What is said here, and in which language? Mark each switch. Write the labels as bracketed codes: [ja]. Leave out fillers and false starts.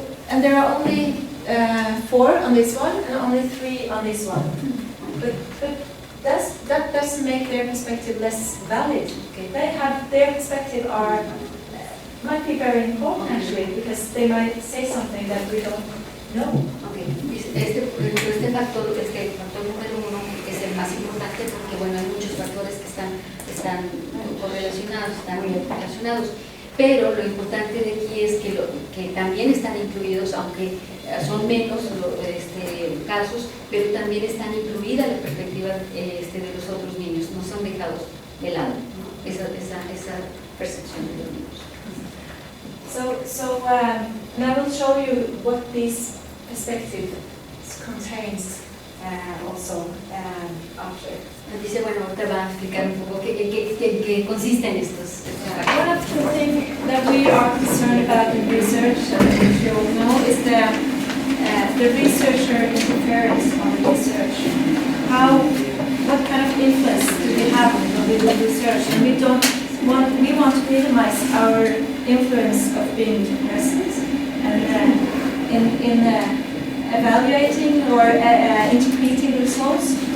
[en] And there are only 4 on this one and only 3 on this one. But that doesn't make their perspective less valid. Okay. Their perspective might be very important actually, because they might say something that we don't know. Okay. [es] Este factor número 1 es el más importante porque bueno, hay muchos factores que están correlacionados, pero lo importante de aquí es que también están incluidos, aunque son menos casos, pero también están incluidas la perspectiva de los otros niños, no son dejados de lado, ¿no? esa percepción de los niños. [en] So and I will show you what these perspectives contains also after. [es] Dice, bueno, ahorita va a explicar un poco qué consisten estos [en] One of the things that we are concerned about in research, which you all know, is the researcher interference on the research. What kind of influence do we have on the research? And we want to minimize our influence of being present and in evaluating or interpreting results.